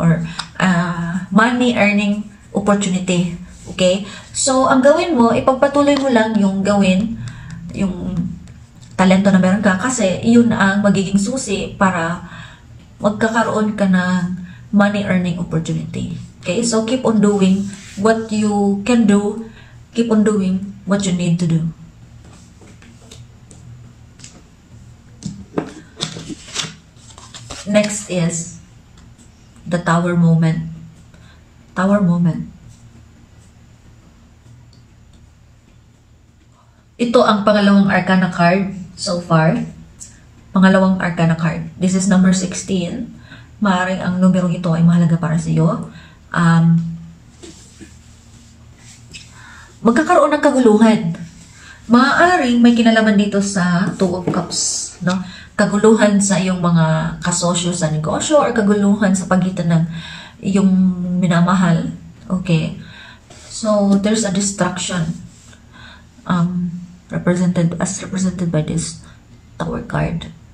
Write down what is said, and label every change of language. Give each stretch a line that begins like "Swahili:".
English: Or money earning opportunity. Okay?
Filipino: So, ang gawin mo, ipagpatuloy mo lang yung gawin, yung talento na meron ka, kasi yun ang magiging susi para magkakaroon ka ng money earning opportunity.
English: Okay? So, keep on doing what you can do. Keep on doing what you need to do. Next is the Tower moment. Tower moment.
Filipino: Ito ang pangalawang arcana card so far. Pangalawang arcana card.
English: This is number 16.
Filipino: Maaaring ang numerong ito ay mahalaga para sa iyo. Magkakaroon ng kaguluhan. Maaaring may kinalaman dito sa Two of Cups, no? Kaguluhan sa iyong mga kasosyo sa negosyo or kaguluhan sa pagitan ng iyong minamahal.
English: Okay? So, there's a distraction. Represented by this Tower card.